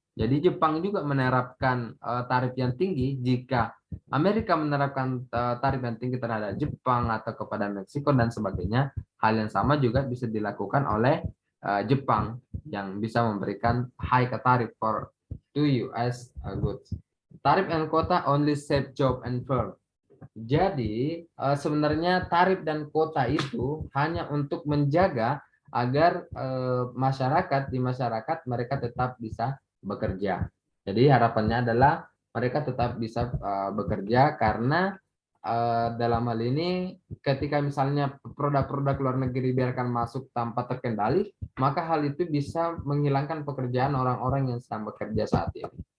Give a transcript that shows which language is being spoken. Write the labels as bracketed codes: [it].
[id] Jadi Jepang juga menerapkan tarif yang tinggi jika Amerika menerapkan tarif yang tinggi terhadap Jepang atau kepada Meksiko dan sebagainya. Hal yang sama juga bisa dilakukan oleh Jepang yang bisa memberikan [en] high tarif for to US goods. Tarif and quota only save job and firm. [id] Jadi sebenarnya tarif dan kuota itu hanya untuk menjaga agar di masyarakat mereka tetap bisa bekerja. Jadi harapannya adalah mereka tetap bisa bekerja, karena dalam hal ini ketika misalnya produk-produk luar negeri biarkan masuk tanpa terkendali, maka hal itu bisa menghilangkan pekerjaan orang-orang yang sedang bekerja saat ini.